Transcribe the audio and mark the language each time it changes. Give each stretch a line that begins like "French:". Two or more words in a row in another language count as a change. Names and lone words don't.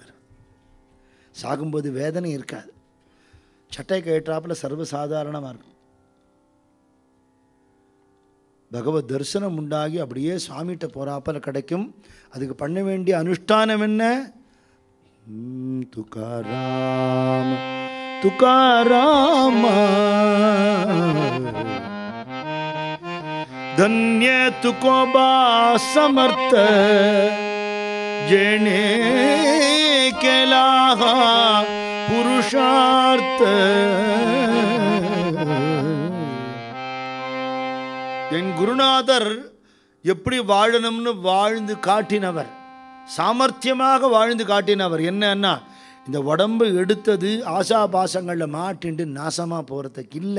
Tamil: சாகும்போது வேதனை இருக்காது, சட்டை கேட்டாப்பில் சர்வசாதாரணமாக இருக்கும். பகவத் தரிசனம் உண்டாகி அப்படியே சுவாமிகிட்ட போகிறாப்பில் கிடைக்கும். அதுக்கு பண்ண வேண்டிய அனுஷ்டானம் என்ன?
Marathi: துக்காராம துக்காராம धन्य तुकोबा समर्थ जेने केला पुरुषार्थ.
Tamil: என் குருநாதர் எப்படி வாழணும்னு வாழ்ந்து காட்டினவர், சாமர்த்தியமாக வாழ்ந்து காட்டினவர். என்னன்னா, இந்த உடம்பு எடுத்தது ஆசா பாசங்களில் மாட்டிண்டு நாசமாக போகிறதுக்கு இல்லை.